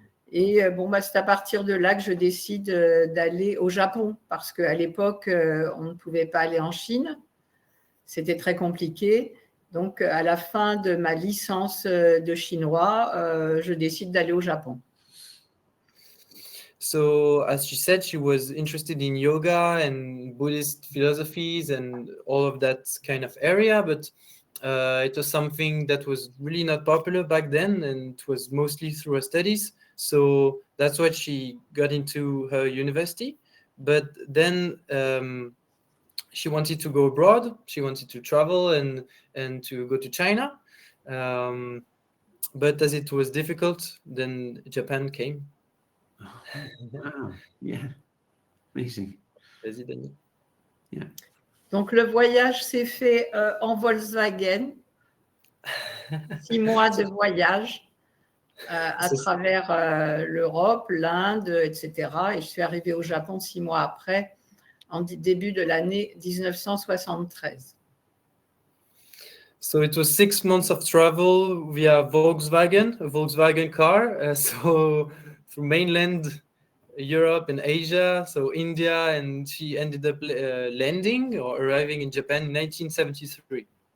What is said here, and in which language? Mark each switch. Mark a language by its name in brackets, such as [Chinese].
[French] Et c'est à partir de là que je décide d'aller au Japon, parce qu'à l'époque, on ne pouvait pas aller en Chine. C'était très compliqué. Donc, à la fin de ma licence de chinois, je décide d'aller au Japon. [English] So, as she said, she was interested in yoga and Buddhist philosophies and all of that kind of area, but it was something that was really not popular back then, and it was mostly through her studies. So that's why she got into her university. But then she wanted to go abroad. She wanted to travel and to go to China. But as it was difficult, then Japan came. Wow, yeah, amazing. [French] Vas-y, Dani. [English] Yeah. [French] Donc, le voyage s'est fait en Volkswagen. 6 mois de voyage à travers l'Europe, l'Inde, etc. Et je suis arrivée au Japon 6 mois après, en début de l'année 1973. [English] So it was 6 months of travel via Volkswagen, a Volkswagen car. So through mainland Europe and Asia, so India, and she ended up landing or arriving in Japan in 1973.